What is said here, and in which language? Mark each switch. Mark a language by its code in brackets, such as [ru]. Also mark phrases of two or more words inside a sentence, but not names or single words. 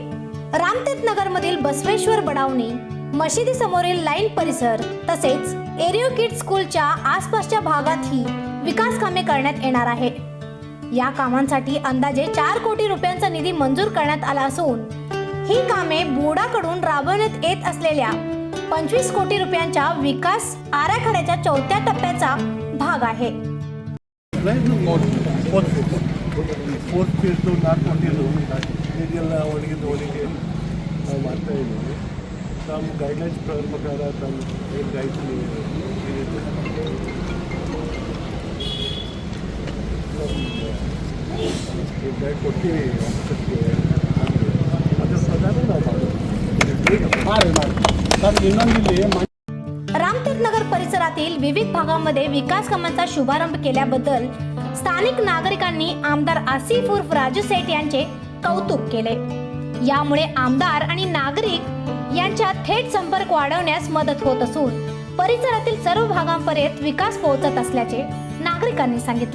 [mr] रामतीर्थ नगर मधील बसवेश्वर बडावणी मशिदी समोरील लाईन परिसर तसेच एरियो किड स्कूलच्या आसपासच्या भागातही विकास कामे करण्यात येणार आहे। या कामांसाठी अंदाजे 4 कोटी रुपयांचा निधी मंजूर करण्यात आला असून ही कामे बोर्डाकडून राबवण्यात येत असलेल्या 25 कोटी रुपयांच्या विकास आराखड्याच्या 4थ्या टप्प्याचा भाग आहे। [kn] ಗೈಡ್ಲೈನ್ಸ್ ಪ್ರಕಾರ ಏನು ಗೈಡ್ಸ್ ಗೈಡ್ ಕೊಡ್ತೀವಿ ಅದ್ರ ಪ್ರಕಾರ ನಾವು ಇನ್ನೊಂದಿಲ್ಲಿ [mr] रामतीर्थ नगर परिसरातील विविध भागांमध्ये विकास कामांचा शुभारंभ केल्याबद्दल स्थानिक नागरिकांनी आमदार आसिफ उर्फ राजू सेठ यांचे कौतुक केले। यामुळे आमदार आणि नागरिक यांच्यात थेट संपर्क वाढवण्यास मदत होत असून परिसरातील सर्व भागांपर्यंत विकास पोहोचत असल्याचे नागरिकांनी सांगितले।